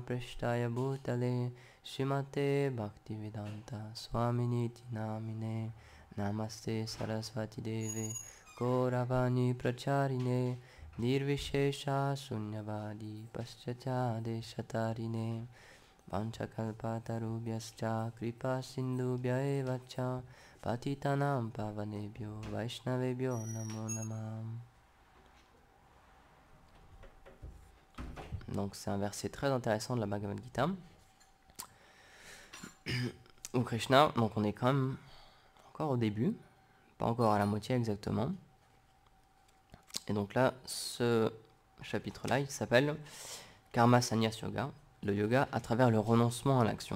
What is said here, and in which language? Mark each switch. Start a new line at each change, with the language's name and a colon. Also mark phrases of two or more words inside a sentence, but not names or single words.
Sanskrit: प्रेष्ठाय भूतले श्रीमते भक्तिवेदान्त स्वामिन्निति नामिने नमस्ते सारस्वते देवे गौरवाणी प्रचारिणे निर्विशेष शून्यवादि पाश्चात्यदेश तारिणे वाञ्छाकल्पतरुभ्यश्च कृपा सिन्धुभ्य एव च पतितानां पावनेभ्यो वैष्णवेभ्यो नमो नमः.
French: Donc c'est un verset très intéressant de la Bhagavad Gita où Krishna, donc on est quand même encore au début, pas encore à la moitié exactement. Et donc là, ce chapitre-là, il s'appelle Karma Sannyas Yoga, le yoga à travers le renoncement à l'action.